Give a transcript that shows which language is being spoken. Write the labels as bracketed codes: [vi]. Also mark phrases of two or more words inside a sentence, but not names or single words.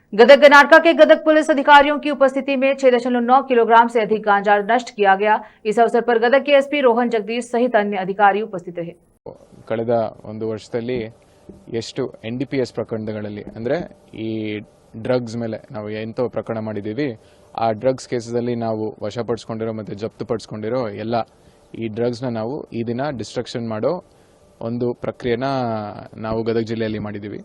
[hi] गदग कर्नाटका के गदग पुलिस अधिकारियों की उपस्थिति में 6.9 किलोग्राम से अधिक गांजा नष्ट किया गया। इस अवसर पर गदग के एसपी रोहन जगदीश सहित अन्य अधिकारी उपस्थित रहे। [kn] ಕಳೆದ ಒಂದು ವರ್ಷದಲ್ಲಿ ಎಷ್ಟು NDPS ಪ್ರಕರಣಗಳಲ್ಲಿ ಅಂದ್ರೆ ಈ ಡ್ರಗ್ಸ್ ಮೇಲೆ ನಾವು ಎಂತ ಪ್ರಕರಣ ಮಾಡಿದೀವಿ ಆ ಡ್ರಗ್ಸ್ ಕೇಸಲ್ಲಿ ನಾವು ವಶಪಡಿಸಿಕೊಂಡಿರೋ ಮತ್ತೆ ಜಪ್ತುಪಡಿಸಿಕೊಂಡಿರೋ ಎಲ್ಲ ಈ ಡ್ರಗ್ಸ್ ನ ನಾವು ಈ ದಿನ ಡಿಸ್ಟ್ರಕ್ಷನ್ ಮಾಡೋ ಒಂದು ಪ್ರಕ್ರಿಯೆನ ನಾವು ಗದಗ ಜಿಲ್ಲೆಯಲ್ಲಿ ಮಾಡಿದೀವಿ।